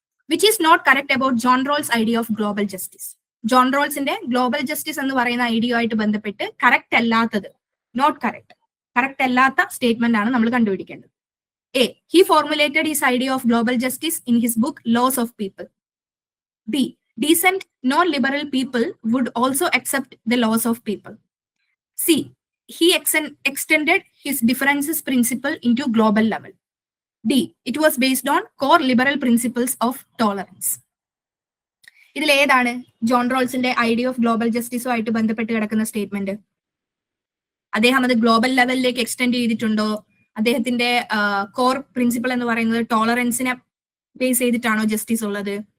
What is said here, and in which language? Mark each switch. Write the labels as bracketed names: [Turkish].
[English] Which is not correct about John Rawls idea of global justice? [Malayalam] John റോൾസിന്റെ global justice എന്ന് പറയുന്ന idea ആയിട്ട് ബന്ധപ്പെട്ട് correct അല്ലാത്തത്, not correct, correct അല്ലാത്ത statement ആണ് നമ്മൾ കണ്ടുപിടിക്കേണ്ടത്. [English] A, he formulated his idea of global justice in his book laws of people. B, decent non-liberal people would also accept the laws of people. C, he extended his differences principle into global level. D, it was based on core liberal principles of tolerance. [Malayalam] ഇതിൽ ഏതാണ് John റോൾസിന്റെ idea of global ജസ്റ്റിസുമായിട്ട് ബന്ധപ്പെട്ട് കിടക്കുന്ന statement? അദ്ദേഹം അത് global ലെവലിലേക്ക് extend ചെയ്തിട്ടുണ്ടോ? അദ്ദേഹത്തിന്റെ core principle എന്ന് പറയുന്നത് ടോളറൻസിനെ ബേസ് ചെയ്തിട്ടാണോ ജസ്റ്റിസ് ഉള്ളത്?